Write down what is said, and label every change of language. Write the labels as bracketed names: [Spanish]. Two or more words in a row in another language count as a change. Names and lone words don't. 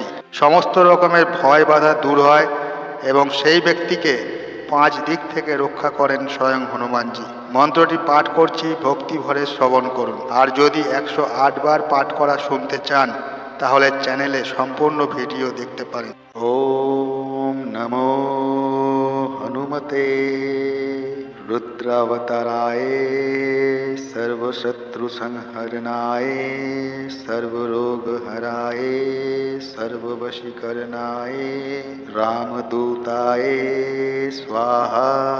[Bangla] সমস্ত রকমের ভয় বাধা দূর হয় এবং সেই ব্যক্তিকে 5 দিক থেকে রক্ষা করেন স্বয়ং হনুমানজি। মন্ত্রটি পাঠ করছি, ভক্তি ভরে শ্রবণ করুন। আর যদি 108 বার পাঠ করা শুনতে চান তাহলে চ্যানেলে সম্পূর্ণ ভিডিও দেখতে পারেন। [Sanskrit] ওম নমো হনুমতে रुद्रावताराय सर्वशत्रुसंहरणाय सर्वरोगहराय सर्ववशीकरणाय रामदूताय स्वाहा।